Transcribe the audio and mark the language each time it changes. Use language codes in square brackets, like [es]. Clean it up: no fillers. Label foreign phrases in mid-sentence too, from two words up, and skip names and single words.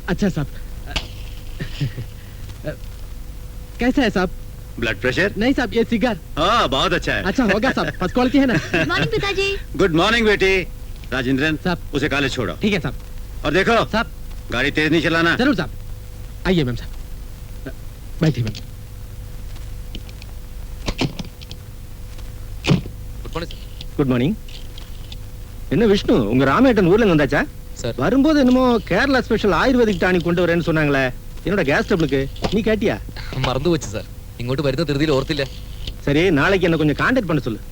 [hi] अच्छा साहब कैसा है साहब? [en] Blood pressure [hi] नहीं साहब ये सिगार। हाँ बहुत अच्छा है। अच्छा होगा साहब, [en] first quality [hi] है ना। [en] Good morning पिताजी। Good morning बेटी। राजेंद्रन [hi] साहब। उसे कॉलेज छोड़ो। ठीक है साहब। और देखो साहब गाड़ी तेज नहीं चलाना। जरूर साहब। आइए मैम साहब, बैठिए मैम। [en] Good morning. [ta] என்ன விஷ்ணு, உங்க ராமேட்டன் ஊர்ல வந்தாச்சா? சார். வரும்போது என்னமோ கேரளா [en] special ayurvedic tonic [ta] கொண்டு வரேன்னு சொன்னாங்களே, என்னோட [en] gas trouble [ta] நீ கேட்டியா? [ml] മറന്നു വെച്ചു സാർ. ഇങ്ങോട്ട് വരുന്ന ധൃതിയിൽ ഓർത്തില്ല. [ta] சரி, நாளைக்கு என்ன கொஞ்சம் கான்டாக்ட் பண்ண சொல்லு.